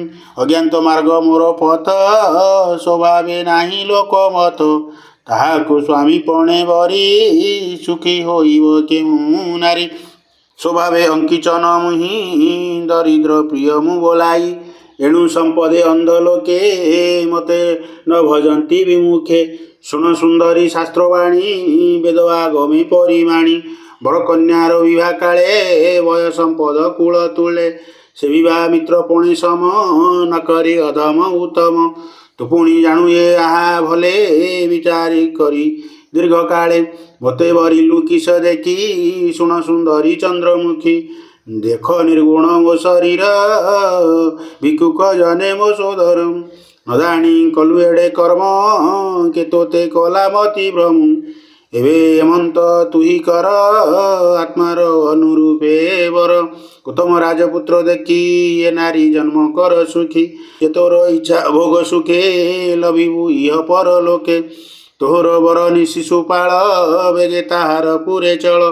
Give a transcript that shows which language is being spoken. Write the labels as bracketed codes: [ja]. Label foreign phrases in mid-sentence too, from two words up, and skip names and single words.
[or] ଅଜ୍ଞାତ ମାର୍ଗ ମୋର ପଥ ସ୍ୱଭାବେ ନାହି ଲୋକମତ ତାହାକୁ ସ୍ୱାମୀ ପଣେ ବରୀ ସୁଖୀ ହୋଇବ କେଉ ନାରୀ। ସ୍ୱଭାବେ ଅଙ୍କିଚନ ମୁହି ଦରିଦ୍ର ପ୍ରିୟ ମୁ ବୋଲାଇ ଏଣୁ ସମ୍ପଦେ ଅନ୍ଧ ଲୋକେ ମତେ ନ ଭଜନ୍ତୀ ବିମୁଖେ। ଶୁଣ ସୁନ୍ଦରୀ ଶାସ୍ତ୍ରବାଣୀ ବେଦ ଆଗମୀ ପରିମାଣୀ ବଡ଼ କନ୍ୟାର ବିବାହ କାଳେ ବୟ ସମ୍ପଦ କୂଳ ତୁଳେ ସେ ବିବାହ ମିତ୍ର ପୁଣୀ ସମ ନ କରୀ ଅଧମ ଉତ୍ତମ ତୁ ପୁଣୀ ଜାଣୁ ଯେ ଆହା ଭଲେ ବିଚାରୀ କରୀ ଦୀର୍ଘ କାଳେ ମତେ ବରିଲୁ କିସ ଦେଖୀ ଶୁଣ ସୁନ୍ଦରୀ ଚନ୍ଦ୍ରମୁଖୀ ଦେଖ ନିର୍ଗୁଣ ମୋ ଶରୀର ଭିକୁକ ଜନେ ମୋ ସୋଦର ନ ଜାଣୀ କଲୁ ଏଡେ କର୍ମ କେ ତୋତେ କଲା ମତି ଭ୍ରମ ଏବେ ହେମନ୍ତ ତୁହି କର ଆତ୍ମାର ଅନୁରୂପେ ବର। ଉତ୍ତମ ରାଜପୁତ୍ର ଦେଖୀ ଯେ ନାରୀ ଜନ୍ମ କର ସୁଖୀ ଯେ ତୋର ଇଚ୍ଛା ଭୋଗ ସୁଖେ ଲଭିବୁ ଇହ ପର ଲୋକେ ତୋହର ବରନୀ ଶିଶୁପାଳ ବେଗେ ତାହାର ପୁରେ ଚଲ।